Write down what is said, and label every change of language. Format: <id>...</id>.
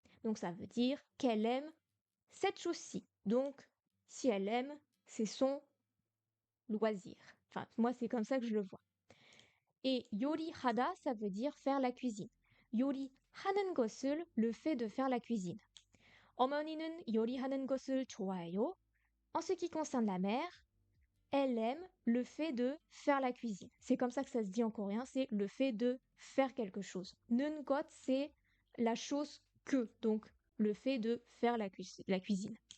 <fr>Donc ça veut dire qu'elle aime cette chose-ci. Donc, si elle aime, c'est son loisir. Enfin, moi, c'est comme ça que je le vois. Et 요리하다, ça veut dire faire la cuisine.</fr> <ko>요리하는 것을,</ko> <fr>le fait de faire la cuisine.</fr> <ko>어머니는 요리하는 것을 좋아해요.</ko> <fr>En ce qui concerne la mère, elle aime le fait de faire la cuisine. C'est comme ça que ça se dit en coréen, c'est le fait de faire quelque chose.</fr> <ko>는 것,</ko> <fr>c'est la chose que, donc le fait de faire la cuisine.</fr>